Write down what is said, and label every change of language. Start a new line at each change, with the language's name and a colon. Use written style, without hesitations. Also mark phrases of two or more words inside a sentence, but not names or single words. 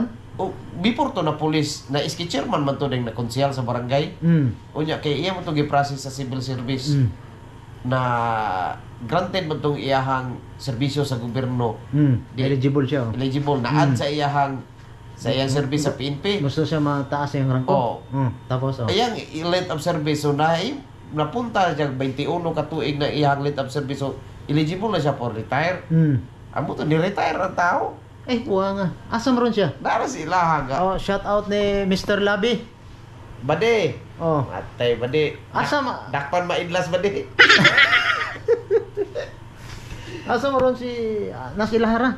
Cebuano: o before to na police na iski chairman man to ding nakonsihal sa barangay unya kay iya mo to gi-process sa
English: civil service
Cebuano: na granted man tong iyahang serbisyo sa gobyerno Eligible siya. Oh. eligible na add sa iyahang service sa PNP Gusto siya mataas yung rangko. Oo. Tapos ayang
English: length of service
Cebuano: so napunta siya 21 ka tuig na iyang
English: length of service
Cebuano: so eligible na siya
English: for retire.
Cebuano: Amo to ni-retire ang tao. Eh, buha nga. Asa maron siya? Dara sila nga. Oh,
English: shout out
Cebuano: ni Mr. Labi. Bade. Oh. Atay bade. Asa ma Dakpan maidlas bade. asa maron si Nasilahara?